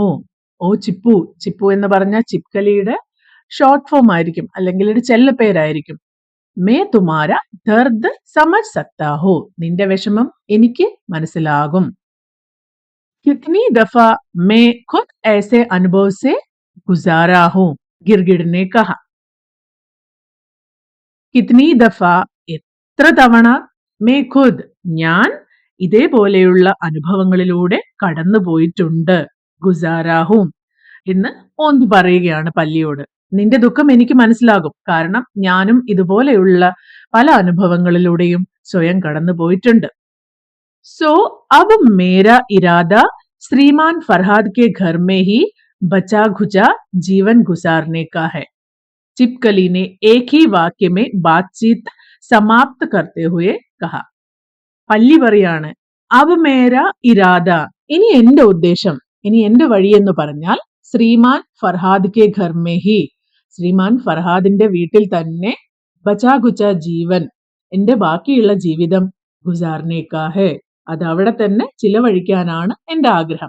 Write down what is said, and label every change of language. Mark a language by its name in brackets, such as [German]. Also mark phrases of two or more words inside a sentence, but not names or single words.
[Malayalam] ഓ ചിപ്പു, ചിപ്പു എന്ന് പറഞ്ഞ ചിപ്കലിയുടെ ഷോർട്ട് ഫോം ആയിരിക്കും, അല്ലെങ്കിൽ ഒരു ചെല്ല പേരായിരിക്കും. [Hindi] मैं तुम्हारा दर्द समझ सकता हूँ, [Malayalam] നിന്റെ വിഷമം എനിക്ക് മനസ്സിലാകും. [Hindi] कितनी दफ़ा मैं ख़ुद ऐसे अनुभव से गुजारा हूं, गिरगिड़ ने कहा. कितनी दफ़ा, [Malayalam] എത്ര തവണ, [Hindi] मैं ख़ुद, [Malayalam] ഞാൻ ഇതേപോലെയുള്ള അനുഭവങ്ങളിലൂടെ കടന്നു പോയിട്ടുണ്ട്. ഗുസാരാഹും എന്ന് ഓന്ത് പറയുകയാണ് പല്ലിയോട്. നിന്റെ ദുഃഖം എനിക്ക് മനസ്സിലാകും, കാരണം ഞാനും ഇതുപോലെയുള്ള പല അനുഭവങ്ങളിലൂടെയും സ്വയം കടന്നു പോയിട്ടുണ്ട്. [Hindi] സോ अब मेरा इरादा श्रीमान फरहाद के घर में ही बचा खुचा जीवन गुजारने का है. चिपकली ने एक ही वाक्य में बातचीत समाप्त करते हुए कहा. [Malayalam] പല്ലി പറയാണ്, [Hindi] अब मेरा इरादा, [Malayalam] ഇനി എന്റെ ഉദ്ദേശം, ഇനി എന്റെ വഴി എന്ന് പറഞ്ഞാൽ [Hindi] श्रीमान फ़रहाद के घर में ही, [Malayalam] ശ്രീമാൻ ഫർഹാദിന്റെ വീട്ടിൽ തന്നെ [Hindi] बचा खुचा जीवन, [Malayalam] എന്റെ ബാക്കിയുള്ള ജീവിതം [Hindi] गुज़ारने का है, [Malayalam] അത് അവിടെ തന്നെ ചിലവഴിക്കാനാണ് എന്റെ ആഗ്രഹം.